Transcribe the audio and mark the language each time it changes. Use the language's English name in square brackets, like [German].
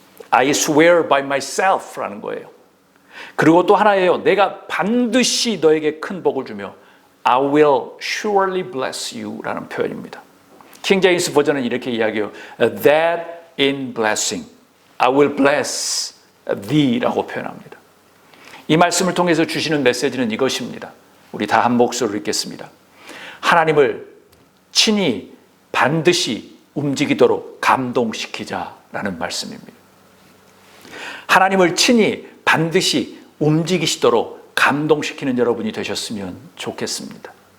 [English] I swear by myself [Korean] 라는 거예요. 그리고 또 하나예요. 내가 반드시 너에게 큰 복을 주며 [English] I will surely bless you [Korean] 라는 표현입니다. 킹제임스 버전은 이렇게 이야기해요. [English] That in blessing I will bless thee [Korean] 라고 표현합니다. 이 말씀을 통해서 주시는 메시지는 이것입니다. 우리 다 한 목소리로 읽겠습니다. 하나님을 친히 반드시 움직이도록 감동시키자라는 말씀입니다. 하나님을 친히 반드시 움직이시도록 감동시키는 여러분이 되셨으면 좋겠습니다.